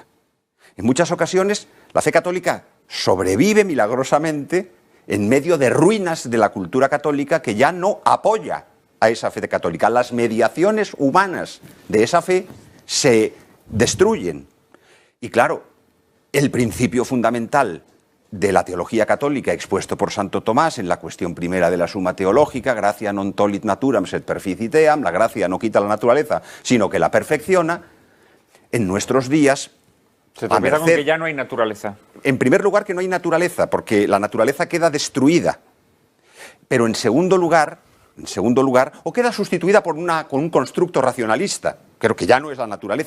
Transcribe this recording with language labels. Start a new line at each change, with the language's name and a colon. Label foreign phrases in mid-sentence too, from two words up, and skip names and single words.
Spanish: En muchas ocasiones la fe católica sobrevive milagrosamente en medio de ruinas de la cultura católica que ya no apoya a esa fe católica. Las mediaciones humanas de esa fe se destruyen. Y claro, el principio fundamental de la teología católica expuesto por Santo Tomás en la cuestión primera de la Suma Teológica,
Latin: gratia non tollit naturam sed perficiteam,
Spanish: la gracia no quita la naturaleza, sino que la perfecciona, en nuestros días... Se tropieza con que ya no hay naturaleza. En primer lugar, que no hay naturaleza, porque la naturaleza queda destruida. Pero en segundo lugar, o queda sustituida con un constructo racionalista, creo que ya no es la naturaleza.